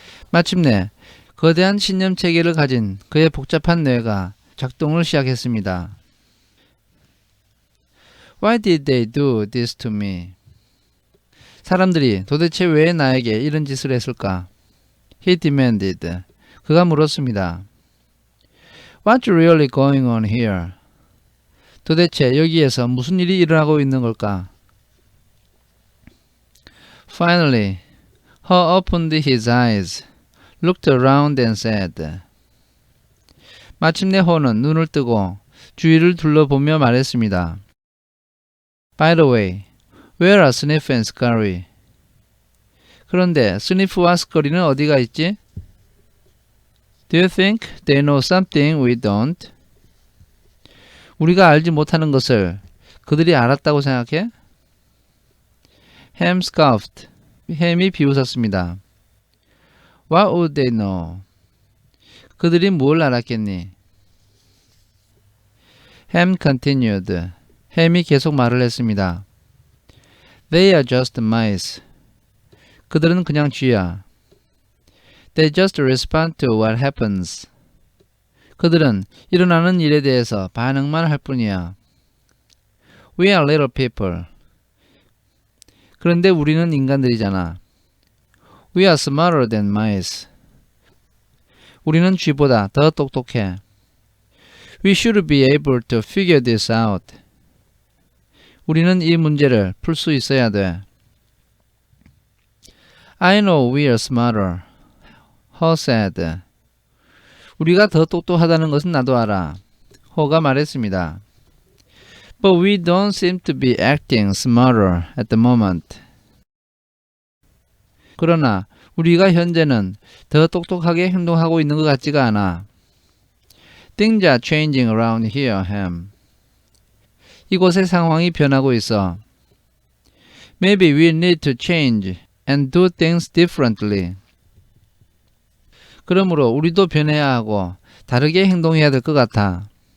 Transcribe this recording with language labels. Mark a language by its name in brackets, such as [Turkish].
[Korean] 마침내 거대한 신념 체계를 가진 그의 복잡한 뇌가 작동을 시작했습니다. [English] Why did they do this to me? [Korean] 사람들이 도대체 왜 나에게 이런 짓을 했을까? [English] He demanded. [Korean] 그가 물었습니다. [English] What's really going on here? [Korean] 도대체 여기에서 무슨 일이 일어나고 있는 걸까? [English] Finally, Ho opened his eyes, looked around and said. [Korean] 마침내 호는 눈을 뜨고 주위를 둘러보며 말했습니다. [English] By the way, where are Sniff and Scurry? [Korean] 그런데 스니프와 스커리는 어디가 있지? [English] Do you think they know something we don't? [Korean] 우리가 알지 못하는 것을 그들이 알았다고 생각해? [English] Ham scoffed. [Korean] 햄이 비웃었습니다. [English] What would they know? [Korean] 그들이 뭘 알았겠니? [English] Ham continued. [Korean] 햄이 계속 말을 했습니다. [English] They are just mice. [Korean] 그들은 그냥 쥐야. [English] They just respond to what happens. [Korean] 그들은 일어나는 일에 대해서 반응만 할 뿐이야. [English] We are little people. [Korean] 그런데 우리는 인간들이잖아. [English] We are smarter than mice. [Korean] 우리는 쥐보다 더 똑똑해. [English] We should be able to figure this out. [Korean] 우리는 이 문제를 풀 수 있어야 돼. [English] I know we are smarter. Ho said. [Korean] 우리가 더 똑똑하다는 것은 나도 알아. 호가 말했습니다. [English] But we don't seem to be acting smarter at the moment. [Korean] 그러나 우리가 현재는 더 똑똑하게 행동하고 있는 것 같지가 않아. [English] Things are changing around here, Ham. [Korean] 이곳의 상황이 변하고 있어. [English] Maybe we need to change and do things differently. [Korean] 그러므로 우리도 변해야 하고 다르게 행동해야 될 것 같아.